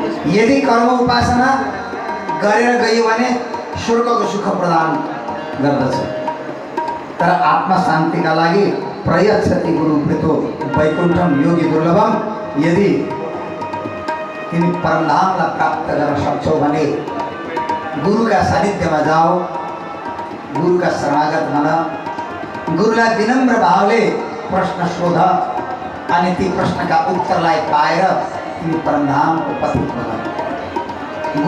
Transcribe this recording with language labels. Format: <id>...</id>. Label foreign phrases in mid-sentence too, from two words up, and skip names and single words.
<ne>यदि कर्म उपासना गरेर गयो भने स्वर्गको सुख प्रदान गर्दछ। तर आत्मा शान्तिका लागि</ne> <sa>प्रयच्छति गुरु प्रेतो वैकुण्ठम योगी दुर्लभम।</sa> <ne>यदि तिमी परमधामलाई प्राप्त गर्न सक्छौ भने गुरुका सानिध्यमा जाऊ, गुरुका शरणागत बन, गुरुलाई विनम्र भावले प्रश्न सोध अनि ती प्रश्नका उत्तरलाई पाएर तिमी परमधामको पथिक बन।</ne>